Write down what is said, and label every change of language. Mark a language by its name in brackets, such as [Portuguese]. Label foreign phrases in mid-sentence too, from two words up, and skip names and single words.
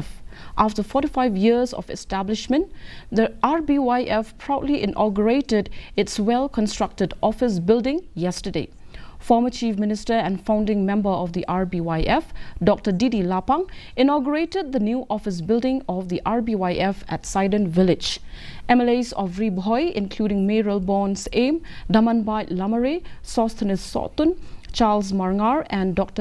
[English] After 45 years of establishment, the RBYF proudly inaugurated its well-constructed office building yesterday. Former Chief Minister and founding member of the RBYF, Dr. Didi Lapang, inaugurated the new office building of the RBYF at Sidon Village. MLAs of Ribhoi, including Mayoral Bonds Aim, Damanbai Lamare, Sosthenes Sotun, Charles Marngar and Dr.